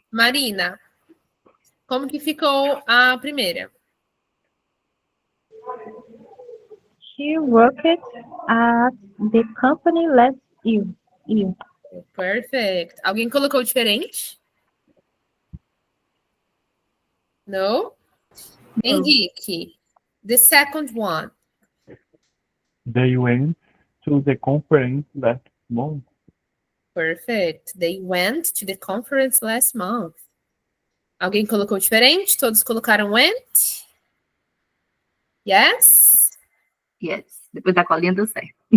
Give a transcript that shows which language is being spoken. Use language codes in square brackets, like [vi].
[pt] Marina, como que ficou a primeira? [en] She worked at the company last year. Perfect. [pt] Alguém colocou diferente? [en] No? Henrique, the second one. They went to the conference last month. Perfect. They went to the conference last month. [pt] Alguém colocou diferente? Todos colocaram went? Yes? [en] Yes. [pt] Depois da colinha deu certo.